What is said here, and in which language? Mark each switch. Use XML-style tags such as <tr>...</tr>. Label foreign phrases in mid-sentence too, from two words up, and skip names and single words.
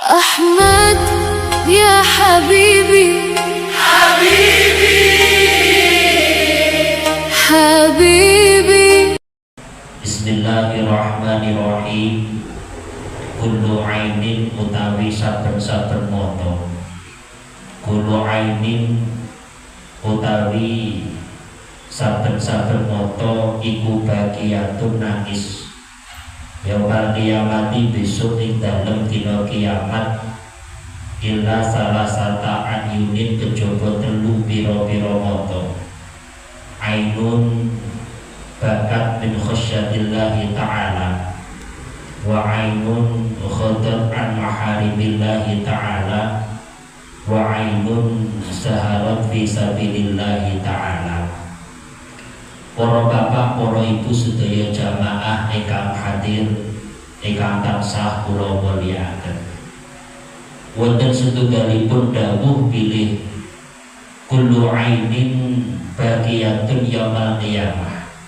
<ar>أحمد يا حبيبي حبيبي حبيبي. بسم الله الرحمن الرحيم. كل عين</ar> <jv>utawi saben-saben mata.</jv> <ar>كل عين</ar> <jv>utawi saben-saben mata iku bagiyatun nangis.</jv> <ar>يوم القيامة</ar> <jv>besok ing dalem dina kiamat</jv> <ar>إلا ثلاثة أعين</ar> <jv>kejaba telu pira-pira mata.</jv> <ar>عين بكت من خشية الله تعالى وعين غضت عن محارم الله تعالى وعين سهرت في سبيل الله تعالى.</ar> <jv>Para bapak, para ibu sedaya jamaah ingkang hadir, ingkang tansah kula mulyakaken. Wonten setunggalipun dawuh bilih</jv> <ar>كل عين باكية يوم القيامة.</ar>